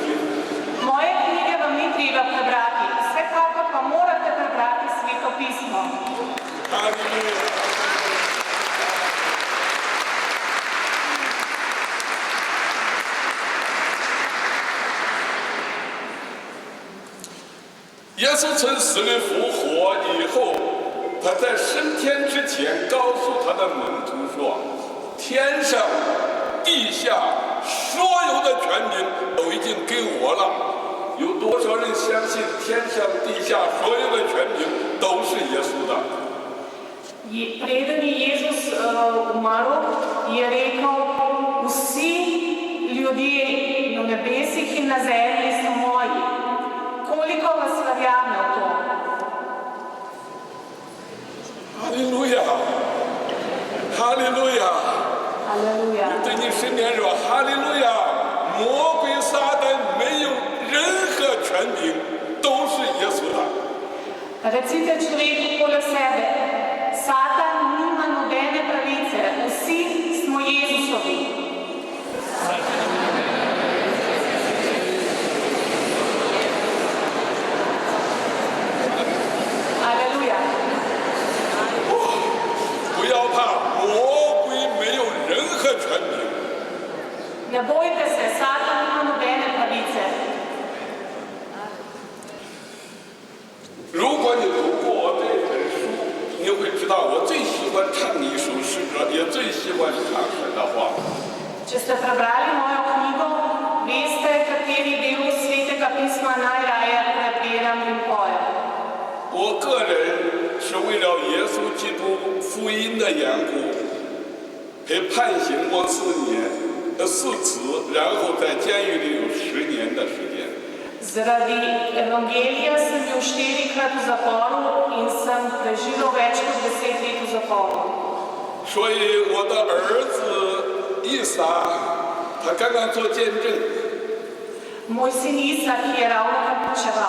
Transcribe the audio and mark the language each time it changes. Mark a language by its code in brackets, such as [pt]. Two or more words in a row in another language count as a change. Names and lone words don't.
[sl] Moje knjige vam ni treba prebrati, vsekakor pa morate prebrati Sveto pismo. [zh] 哈利路亚。耶稣从死里复活以后，他在升天之前告诉他的门徒说：“天上、地下所有的权柄都已经给我了。” 有多少人相信天上、地下所有的权柄都是耶稣的？ [sl] Preden je Jezus umrl, je rekel, vsi ljudje na nebesih in na zemlji so moji. Koliko vas verjame v to? [zh] 哈利路亚，哈利路亚！ [sl] Aleluja. [zh] 你对你身边说哈利路亚，魔鬼撒旦没有任何权柄，都是耶稣的。 [sl] Recite človeku poleg sebe, Satan nima nobene pravice, vsi smo Jezusovi. Aleluja. [zh] 不要怕，魔鬼没有任何权柄。 [sl] Ne bojte se, Satan nima nobene pravice. [zh] 如果你读过我这本书，你会知道我最喜欢唱一首诗歌，也最喜欢唱神的话。 [sl] Če ste prebrali mojo knjigo, veste, kateri del Svetega pisma najraje prebiram in pojem. [zh] 我个人是为了耶稣基督福音的缘故，被判刑过4次，然后在监狱里有10年的时间。 [sl] Zaradi evangelija sem bil 4-krat v zaporu in sem preživel več kot 10 let v zaporu. [zh] 所以我的儿子以撒，他刚刚做见证， [sl] Moj sin Isak je ravnokar počeval.